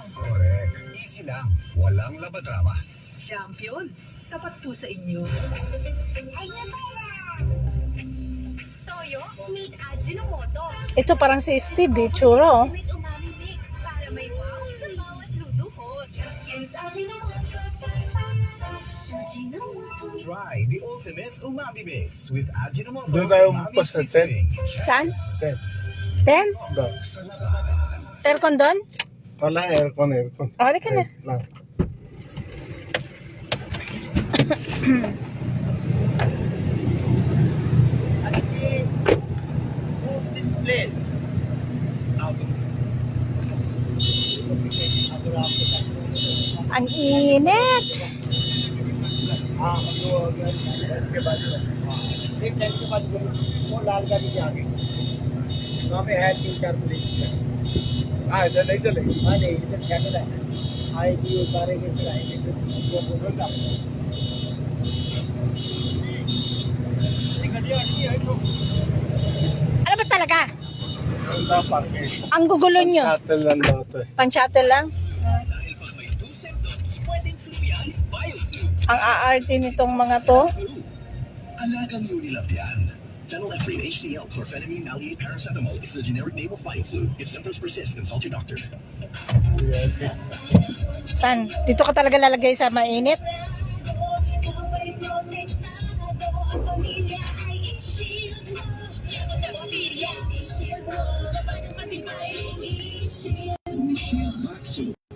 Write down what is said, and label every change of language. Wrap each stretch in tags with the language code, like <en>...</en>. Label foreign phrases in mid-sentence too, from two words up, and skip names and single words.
<tl>Correct. Easy lang. Walang labadrama. Champion, tapat po sa inyo. Ay, napala!</tl> <en>Toyo, meet Ajinomoto.</en> <tl>Ito parang si Steve, churo.</tl> <en>With umami mix</en> <tl>para may wow sa bawat luto ko.</tl> <en>Just use Ajinomoto. Ajinomoto. Try the ultimate umami mix with Ajinomoto.</en> <tl>Doon tayo Umami umpas sa seasoning. Saan? 10. 10? Doon. Aircon doon? Wala aircon. Oh, halika na. Wait lang. Ang init.</tl> <hi>उसके बाद एक टाइम के बाद वो लाल गाड़ी के आगे वहाँ पे है 3-4 पुलिस हाँ इधर नहीं चलेगी हाँ नहीं इधर सेटल है आएगी उतारेंगे फिर आएंगे फिर वो बोलेगा</hi> <tl>Ano ba talaga? parking Ang gugulo nyo. shuttle lang daw to eh. Pan-shuttle lang. Dahil pag may 2 symptoms, pwedeng fluyan, bioflu. Ang aarte nitong mga to. Alagang Unilab yan.</tl> <en>Phenylephrine HCl, chlorphenamine, maleate, paracetamol is the generic name of bioflu. If symptoms persist, consult your doctor.</en> <tl>Yes. Saan? Dito ka talaga lalagay sa mainit? Ikaw ay protektado. Ang pamilya ay i-shield mo. Yan ang sa pamilya, i-shield mo. Kapag ang matibay, i-shield mo.</tl>